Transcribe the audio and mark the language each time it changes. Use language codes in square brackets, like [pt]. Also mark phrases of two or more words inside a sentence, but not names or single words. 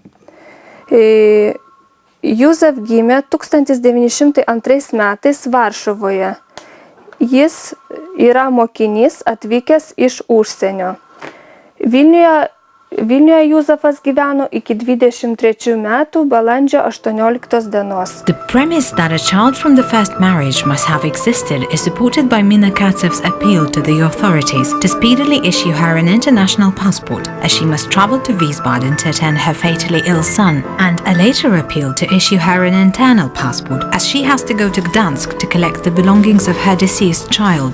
[lt] Juzef gimė 1902 metais Varšuvoje. Jis yra mokinys atvykęs iš užsienio. Vilniuje Juzefas gyveno iki 23 metų balandžio 18 dienos. [en] The premise that a child from the first marriage must have existed is supported by Mina Kacev's appeal to the authorities to speedily issue her an international passport, as she must travel to Wiesbaden to attend her fatally ill son, and a later appeal to issue her an internal passport, as she has to go to Gdansk to collect the belongings of her deceased child.